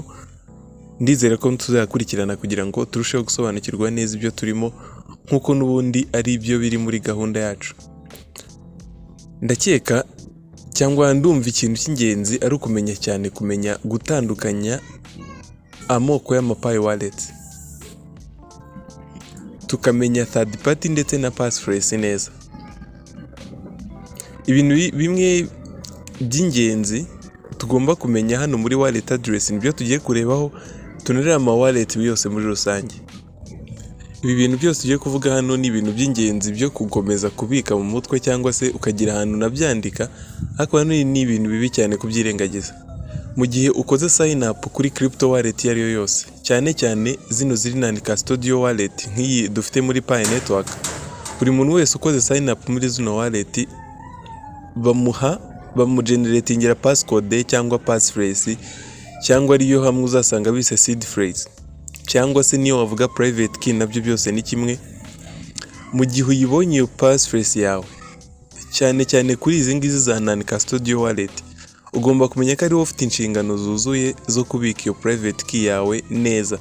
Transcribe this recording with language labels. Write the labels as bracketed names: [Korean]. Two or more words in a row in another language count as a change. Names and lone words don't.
[Kinyarwanda] Ndizera ko tuzakurikirana kugira ngo turusheho gusobanukirwa neza ibyo turimo, nkuko n'ubundi ari ibyo biri muri gahunda yacu. Ndakeka cyangwa ndumva ikintu cy'ingenzi ari kumenya gutandukanya amoko y'ama Pi wallets, tukamenya [English] third party [Kinyarwanda] ndetse na passphrase neza. Ibintu bimwe by'ingenzi tugomba kumenya hano muri [English] wallet address [Kinyarwanda] nibyo tugiye kurebaho, tunareba ama wallet yose muri rusange. Ibi bintu byose tugiye kuvuga hano ni ibintu by'ingenzi byo gukomeza kubika mu mutwe cyangwa se ukagira ahantu nabyandika, ariko hano ni ibintu bibi cyane kubyirengagiza. Mu gihe ukoze [English] sign up [Kinyarwanda] kuri [English] crypto wallet [Kinyarwanda] iyo ari yo yose, cyane cyane zino ziri [English] non custodial wallet [Kinyarwanda] nk'iyi dufite muri Pi Network, buri muntu wese ukoze [English] sign up [Kinyarwanda] muri zino wallet bamugeneratingira passcode cyangwa passphrase, cyangwa ariyo hamwe uzasanga bise [English] seed phrase, [Kinyarwanda] cyangwa se niyo wavuga [English] private key, [Kinyarwanda] nabyo byose ni kimwe. Mu gihe uyibonye iyo passphrase yawe, cyane cyane kuri izi ngizi za [English] non custodial wallet, [Kinyarwanda] ugomba kumenya ko ari wowe ufite inshingano zuzuye zo kubika iyo [English] private key [Kinyarwanda] yawe neza.